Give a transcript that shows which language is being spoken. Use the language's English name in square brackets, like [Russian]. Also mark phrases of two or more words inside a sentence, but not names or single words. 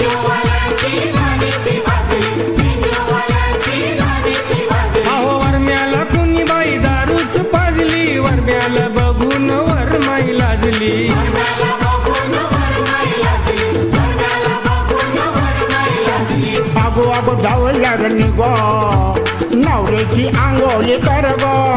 [Marathi] अहो वरम्याला कुणी बाई दारूच पाजली वरम्याला बघून वरमाई लाजली [Konkani] आगो आगो धावल्यार निघो नवऱ्याची आंघोळी कर गो